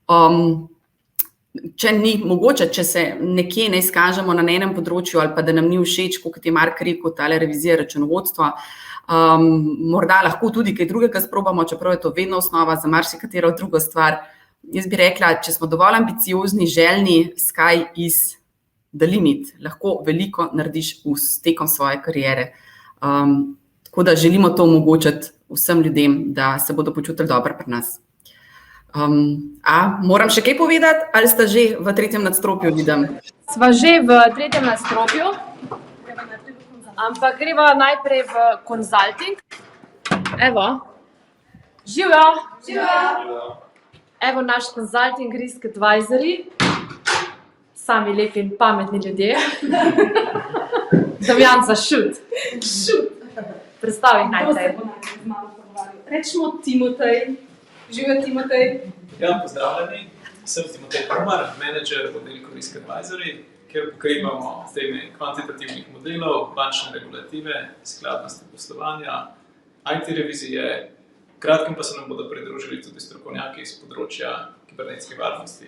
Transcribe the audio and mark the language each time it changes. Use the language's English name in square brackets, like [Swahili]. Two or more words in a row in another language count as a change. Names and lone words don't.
[Slovenian] Če ni mogoče, če se nekje ne izkažemo na enem področju ali pa da nam ni všeč, kot je Mark rekel, tale revizija računovodstva, morda lahko tudi kaj drugega sprobamo, čeprav je to vedno osnova za marsikatero drugo stvar. Jaz bi rekla, če smo dovolj ambiciozni, željni, [English] sky is the limit, [Slovenian] lahko veliko narediš tekom svoje kariere. Tako da želimo to omogočiti vsem ljudem, da se bodo počutili dobro pri nas. Moram še kaj povedati, ali sta že v 3. nadstropju, vidim? Sva že v 3. nadstropju, ampak greva najprej v consulting. Evo, živjo! Evo naš [English] consulting risk advisory, [Slovenian] sami lepi in pametni ljudje. Damjanca, šut! Predstavi najprej. Rečemo Timotej. Živjo, Timotej. Ja, pozdravljeni. Sem Timotej Pomar, menedžer v oddelku Risk Advisory, kjer pokrivamo teme kvantitativnih modelov, bančne regulative, skladnosti poslovanja, IT revizije, kratkem pa se nam bodo pridružili tudi strokovnjaki iz področja kibernetske varnosti.